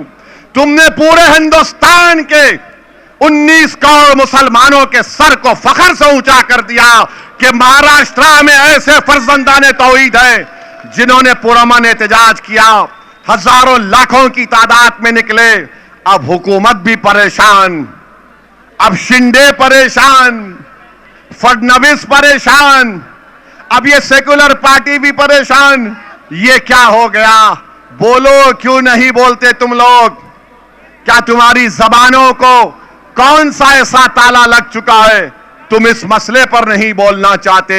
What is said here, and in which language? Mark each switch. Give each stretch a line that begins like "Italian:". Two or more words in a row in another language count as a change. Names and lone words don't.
Urdu: تم نے پورے ہندوستان کے 19 کروڑ مسلمانوں کے سر کو فخر سے اونچا کر دیا کہ مہاراشٹرا میں ایسے فرزندان توحید ہیں جنہوں نے پرامن احتجاج کیا، ہزاروں لاکھوں کی تعداد میں نکلے۔ اب حکومت بھی پریشان، اب شنڈے پریشان، فڈنویس پریشان، اب یہ
English: secular party
Urdu: بھی پریشان۔ یہ کیا ہو گیا؟ بولو، کیوں نہیں بولتے تم لوگ؟ کیا تمہاری زبانوں کو کون سا ایسا تالا لگ چکا ہے تم اس مسئلے پر نہیں بولنا چاہتے؟